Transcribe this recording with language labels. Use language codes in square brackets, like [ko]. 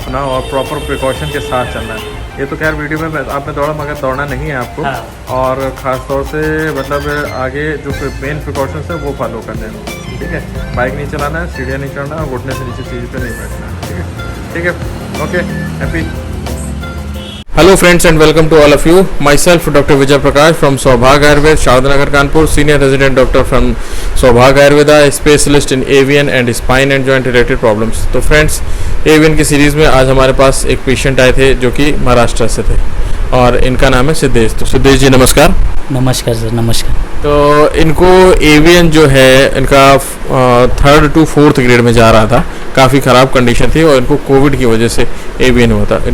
[hi] अपना, और proper precaution के साथ चलना है। ये तो खैर वीडियो में आपने दौड़ा, मगर दौड़ना नहीं है आपको। हाँ। और ख़ास तौर से मतलब आगे जो मेन प्रिकॉशंस है वो फॉलो करने हैं, ठीक है? बाइक नहीं चलाना है, सीढ़ियाँ नहीं चढ़ना है, घुटने से नीचे चीज़ पे नहीं बैठना है, ठीक है? ठीक है, okay, happy. [en] Hello friends and welcome to all of you. Myself Dr. Vijay Prakash from Saubhag Ayurved, Shadnagar Kanpur, senior resident doctor from Saubhag Ayurveda, specialist in avian and spine and joint related problems. [hi] तो friends, avian की series में आज हमारे पास एक patient आए थे जो कि महाराष्ट्र से थे और इनका नाम है सिद्धेश। तो सिद्धेश जी नमस्कार। नमस्कार सर, नमस्कार। तो इनको एवियन जो है इनका 3rd to 4th ग्रेड में जा रहा था, काफ़ी ख़राब कंडीशन थी और इनको कोविड की वजह से एवियन हुआ था।